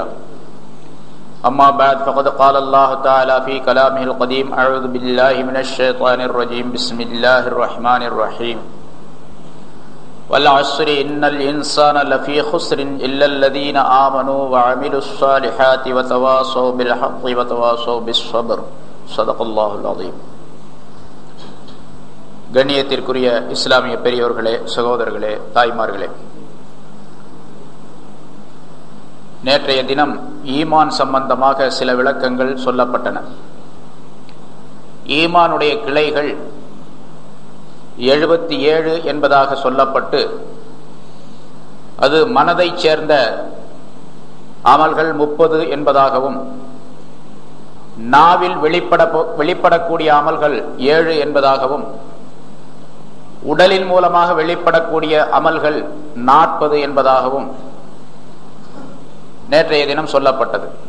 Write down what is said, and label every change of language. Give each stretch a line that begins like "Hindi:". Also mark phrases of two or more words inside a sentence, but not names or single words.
Arabic: أما بعد فقد قال الله تعالى في كلامه القديم: أعوذ بالله من الشيطان الرجيم بسم الله الرحمن الرحيم والعصر إن الإنسان لفي خسر إلا الذين آمنوا وعملوا الصالحات وتواصوا بالحق وتواصوا بالصبر. صدق الله العظيم.
Tamil: கண்ணியத்திற்குரிய இஸ்லாமிய பெரியோர்களே, சகோதரர்களே, தாய்மார்களே, நேற்றைய தினம் ஈமான் சம்பந்தமாக சில விளக்கங்கள் சொல்லப்பட்டன. ஈமானுடைய கிளைகள் 77 என்பதாக சொல்லப்பட்டு அது மனதைச் சேர்ந்த அமல்கள் 30 என்பதாகவும் நாவில் வெளிப்படக்கூடிய அமல்கள் 7 என்பதாகவும் உடலின் மூலமாக வெளிப்படக்கூடிய அமல்கள் 40 என்பதாகவும் நேற்றைய தினம் சொல்லப்பட்டது.